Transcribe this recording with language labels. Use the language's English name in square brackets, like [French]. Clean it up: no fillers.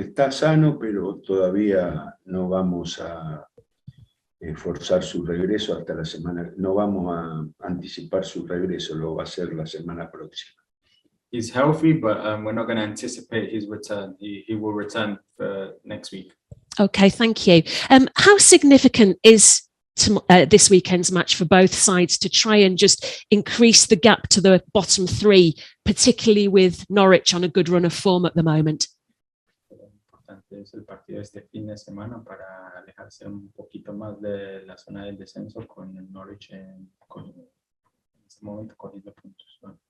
[Spanish] Está sano, pero todavía no vamos a forzar su regreso hasta la semana. No vamos a anticipar su regreso, lo va a hacer la semana próxima. [English] He's healthy, but we're not going to anticipate his return. He will return for next week. Okay, thank you. How significant is this weekend's match for both sides to try and just increase the gap to the bottom three, particularly with Norwich on a good run of form at the moment? [Spanish] Es el partido de este fin de semana para alejarse un poquito más de la zona del descenso con el Norwich en este momento cogiendo puntos.